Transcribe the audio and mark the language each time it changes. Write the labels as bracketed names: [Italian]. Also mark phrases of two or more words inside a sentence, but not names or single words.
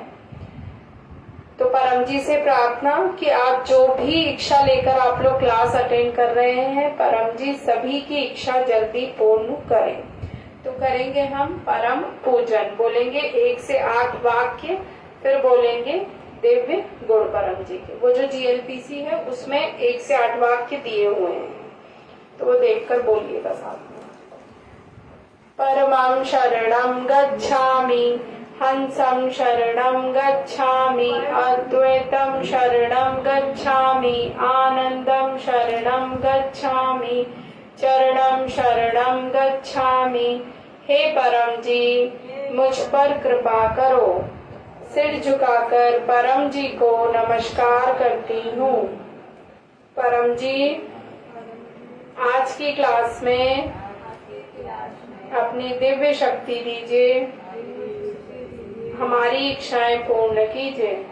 [Hindi] तो परम जी से प्रार्थना कि आप जो भी इच्छा लेकर आप लोग [English] class attend [Hindi] कर रहे हैं, परम जी सभी की इच्छा जल्दी पूर्ण करें। तो करेंगे हम परम पूजन। बोलेंगे 1 से 8 वाक्य, फिर बोलेंगे दिव्य गुण परम जी के। वो जो GLPC है उसमें 1 से 8 वाक्य दिए हुए हैं, तो वो देखकर बोलिएगा साथ में। [Sanskrit] परमं शरणं गच्छामि, हंसं शरणं गच्छामि, अद्वैतं शरणं गच्छामि, आनंदं शरणं गच्छामि, चरणं शरणं गच्छामि। [Hindi] हे परम जी मुझ पर कृपा करो। सिर झुकाकर परम जी को नमस्कार करती हूँ। परम जी आज की क्लास में अपनी दिव्य शक्ति दीजिए, हमारी इच्छाएं पूर्ण कीजिए।